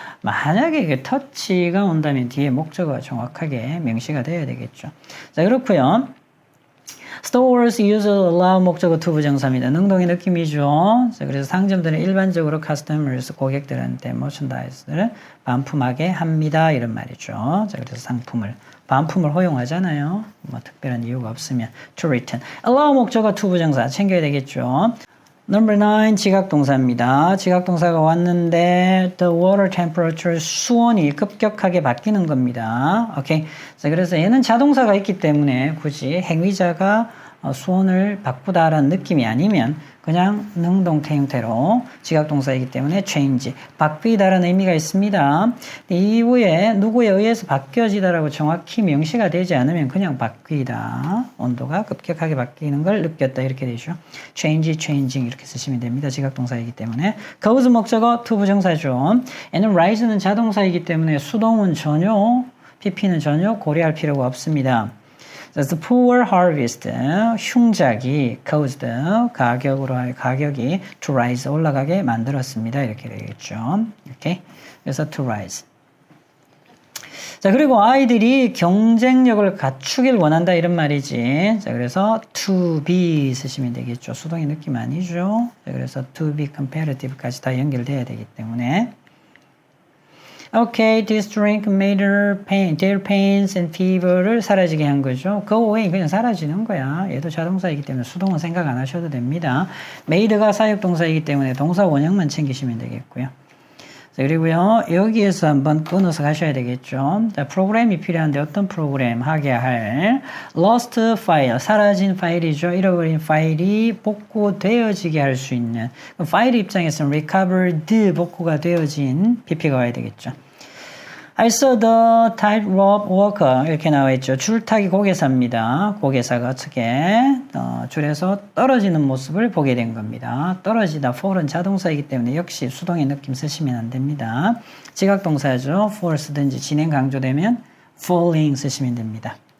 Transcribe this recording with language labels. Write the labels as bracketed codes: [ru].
[ko] 만약에 이게 touch가 온다면 뒤에 목적어가 정확하게 명시가 돼야 되겠죠. 자, 그렇고요. Stores usually allow 목적어 투부정사입니다. 능동의 느낌이죠. 자, 그래서 상점들은 일반적으로 customers, 고객들한테 merchandise를 반품하게 합니다. 이런 말이죠. 자, 그래서 상품을, 반품을 허용하잖아요. 뭐 특별한 이유가 없으면 to return. allow 목적어 투부정사 챙겨야 되겠죠. Number 9, 지각동사입니다. 지각동사가 왔는데 the water temperature, 수온이 급격하게 바뀌는 겁니다. 오케이. 자, 그래서 얘는 자동사가 있기 때문에 굳이 행위자가 수온을 바꾸다라는 느낌이 아니면 그냥 능동태 형태로 지각동사이기 때문에 change, 바뀌다라는 의미가 있습니다. 이후에 누구에 의해서 바뀌어지다라고 정확히 명시가 되지 않으면 그냥 바뀌다, 온도가 급격하게 바뀌는 걸 느꼈다 이렇게 되죠. change, changing 이렇게 쓰시면 됩니다. 지각동사이기 때문에. cause 목적어 투부정사죠. 얘는 rise는 자동사이기 때문에 수동은 전혀, pp는 전혀 고려할 필요가 없습니다. The poor harvest, 흉작이 caused, 가격이 to rise, 올라가게 만들었습니다. 이렇게 되겠죠. 이렇게. 그래서 to rise. 자, 그리고 아이들이 경쟁력을 갖추길 원한다 이런 말이지. 자, 그래서 to be 쓰시면 되겠죠. 수동의 느낌 아니죠. 자, 그래서 to be competitive까지 다 연결돼야 되기 때문에. [en] Okay, this drink made their pains and fever를 [ko] 사라지게 한 거죠. Go away, 그냥 사라지는 거야. 얘도 자동사이기 때문에 수동은 생각 안 하셔도 됩니다. made가 사역동사이기 때문에 동사 원형만 챙기시면 되겠고요. 자, 그리고요, 여기에서 한번 끊어서 가셔야 되겠죠. 자, 프로그램이 필요한데 어떤 프로그램 하게 할 lost file, 사라진 파일이죠. 잃어버린 파일이 복구되어지게 할 수 있는 파일 입장에서는 recovered 복구가 되어진 PP가 와야 되겠죠. [en] I saw the tightrope walker [ko] 이렇게 나와 있죠. 줄타기 고개사입니다. 고개사가 어떻게 줄에서 떨어지는 모습을 보게 된 겁니다. 떨어지다 fall은 자동사이기 때문에 역시 수동의 느낌 쓰시면 안 됩니다. 지각동사죠. fall 쓰든지 진행 강조되면 falling 쓰시면 됩니다.